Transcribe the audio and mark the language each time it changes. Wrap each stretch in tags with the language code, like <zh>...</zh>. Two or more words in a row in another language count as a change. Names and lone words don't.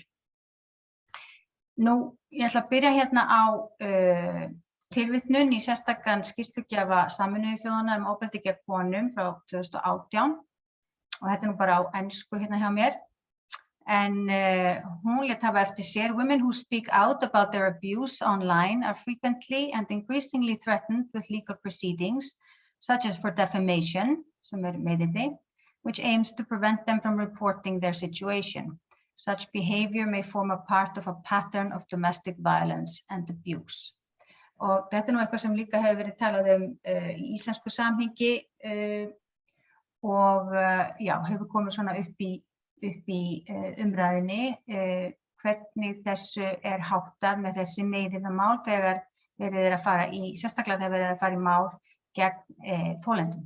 <is>Nú, ég ætla að byrja hérna á tilvitnun í sérstakan skýrslugjafa Sameinuðu þjóðanna ofbeldi gegn konum frá 2018 og þetta nú bara á ensku hérna hjá mér. En hún lét hafa eftir sér,</is> <en>women who speak out about their abuse online are frequently and increasingly threatened with legal proceedings, such as for defamation,</en> <is>sem meiðyrði,</is> <en>which aims to prevent them from reporting their situation. Such behavior may form a part of a pattern of domestic violence and abuse.</en> <is>Og þetta nú eitthvað sem líka hefur verið talað í íslensku samhengi og já, hefur komið svona upp í umræðinni hvernig þessu háttað með þessi meiðyrðamál þegar verið að fara sérstaklega þegar verið að fara í mál gegn þolendum.</is>